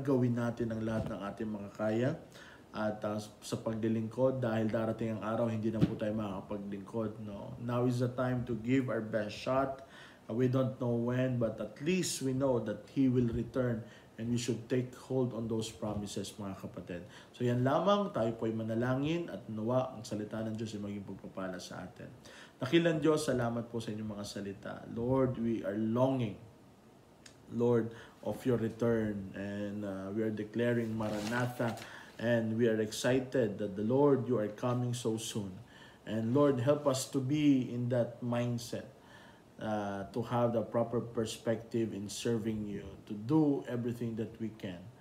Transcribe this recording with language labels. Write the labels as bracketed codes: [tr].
[tl] Gawin natin ang lahat ng ating mga kaya at sa paglilingkod, dahil darating ang araw hindi na po tayo makakapaglingkod, no. [en] Now is the time to give our best shot. We don't know when, but at least we know that He will return. And we should take hold on those promises, [tl] mga kapatid. So yan lamang, tayo po ay manalangin at nawa ang salita ng Diyos ay maging pagpapala sa atin. Dakilang Diyos, salamat po sa inyong mga salita. [en] Lord, we are longing, Lord, of your return. And we are declaring Maranatha. And we are excited that the Lord, you are coming so soon. And Lord, help us to be in that mindset. To have the proper perspective in serving you, to do everything that we can.